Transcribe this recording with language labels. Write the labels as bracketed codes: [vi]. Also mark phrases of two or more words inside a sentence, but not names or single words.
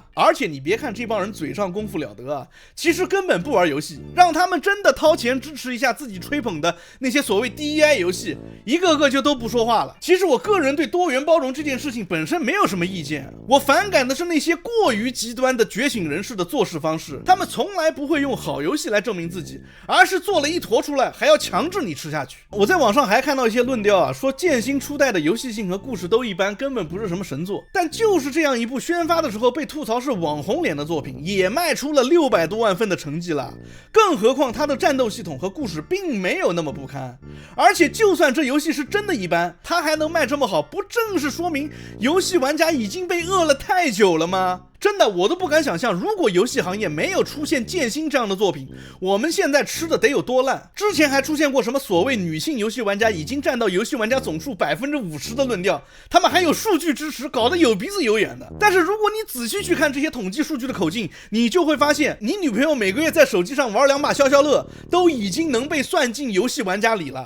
[zh] 而且你別看這幫人嘴上功夫了得啊，其實根本不玩遊戲，讓他們真的掏錢支持一下自己吹捧的那些所謂 DEI 遊戲，一個個就都不說話了。其實我個人對多元包容這件事情本身沒有什麼意見，我反感的是那些過於極端的覺醒人士的做事方式，他們從來不會用好遊戲來證明自己，而是做了一坨出來還要強制你吃下去。我在網上還看到一些論調啊，說劍心初代的遊戲性和故事都一般，根本不是是什麼神作，但就是這樣一部宣發的時候被吐槽是網紅臉的作品，也賣出了600多萬份的成績了。更何況它的戰鬥系統和故事並沒有那麼不堪，而且就算这游戏是真的一般，它還能卖這麼好，不正是說明遊戲玩家已經被餓了太久了嗎？真的，我都不敢想象，如果游戲行業沒有出現劍心這樣的作品，我們現在吃的得有多爛。之前還出現過什麼所謂女性遊戲玩家已經佔到遊戲玩家總數50%的論調，他們還有數據支持，搞得有鼻子有眼的。但是如果你仔細去看這些統計數據的口徑，你就會發現，你女朋友每個月在手機上玩2把消消樂，都已經能被算進遊戲玩家裡了。